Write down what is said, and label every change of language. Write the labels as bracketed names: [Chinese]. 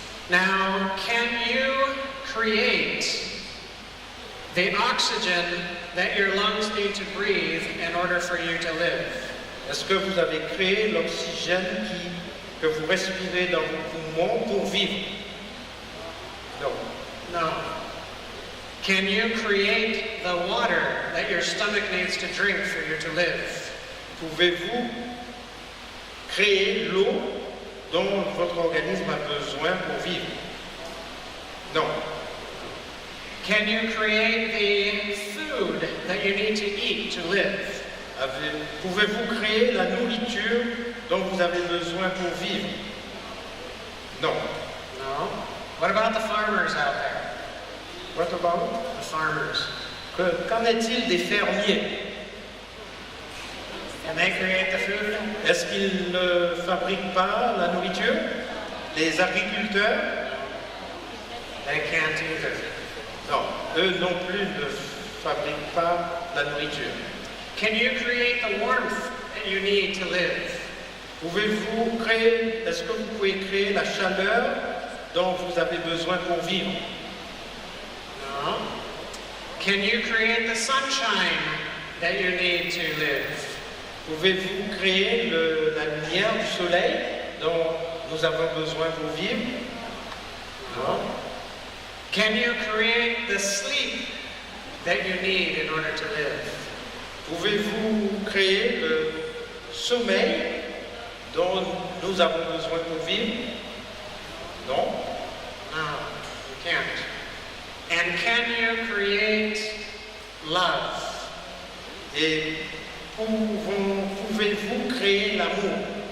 [English] Now, can you create the oxygen that your lungs need to breathe in order for you to live? [French] Est-ce que vous avez créé l'oxygène que vous respirez dans vos poumons pour vivre? Non. [English] No. Can you create the water that your stomach needs to drink for you to live? [French] Pouvez-vous créer l'eau dont votre organisme a besoin pour vivre? Non. [English] Can you create the food that you need to eat to live? [French] Pouvez-vous créer la nourriture dont vous avez besoin pour vivre? Non. [English] No. What about the farmers out there? What about? The farmers. [French] Qu'en est-il des fermiers? [English] Can they create the food? [French] Est-ce qu'ils ne fabriquent pas la nourriture? Les agriculteurs? [English] They can't either. [French] Non, eux non plus ne fabriquent pas la nourriture. [English] Can you create the warmth that you need to live? [French] Est-ce que vous pouvez créer la chaleur dont vous avez besoin pour vivre? [English] No. Can you create the sunshine that you need to live? [French] Pouvez-vous créer la lumière du soleil dont nous avons besoin pour vivre? [English] No. Can you create the sleep that you need in order to live? [French] Pouvez-vous créer le sommeil dont nous avons besoin pour vivre? Non? [English] No, you can't. And can you create love? [French] Et pouvez-vous créer l'amour?